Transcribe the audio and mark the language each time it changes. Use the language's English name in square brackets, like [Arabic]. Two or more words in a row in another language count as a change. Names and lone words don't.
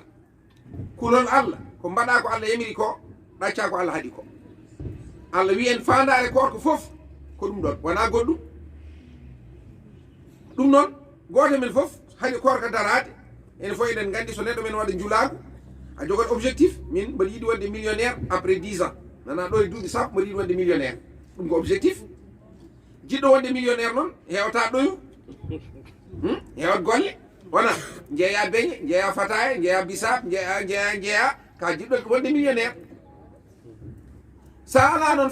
[Fula] kulol Allah ko mbaɗa ko Allah yamiri ko, ɗacca ko Allah haaɗi ko. Allah wi en fandare koorka fof ko ɗum ɗon, wona goɗɗum. ɗum noon goto men fof haɗi koorka darade, ene fof eɗen gandi so neɗɗo men waɗa julaagu a jogot objectif, min mbaɗa yiɗi wonde [French] millionnaire après 10 ans, [Fula] nana ɗo e duuɓi sappo mbaɗa yiɗi wonde millionnaire. ɗum ko objectif. jiɗɗo wonde millionnaire noon hewata ɗoyu, hewat golle, wona jeeya beñe jeeya fataye jeeya bisab jeeya ka jiɗɗo wonde millionnaire sa ala noon